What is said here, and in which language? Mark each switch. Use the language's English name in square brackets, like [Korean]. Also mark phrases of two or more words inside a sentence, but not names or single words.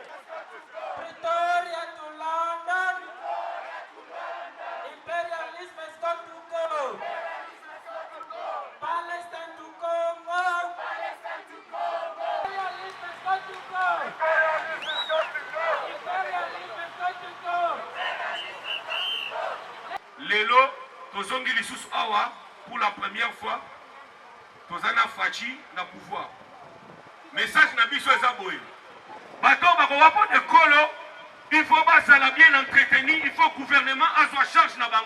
[English] Pretoria to London. Imperialism has got to go. Palestine to Congo. Imperialism has got to go. Imperialism has got to go. [Lingala] Lelo, tozongi lisusu awa [French] pour la première fois. [Lingala] Tozana fachi na pouvoir. Message na biso eza boye. Bato bakowapo de kolo, [French] il faut [Lingala] basala [French] bien entretenu, il faut gouvernement [Lingala] azwa charge na bango.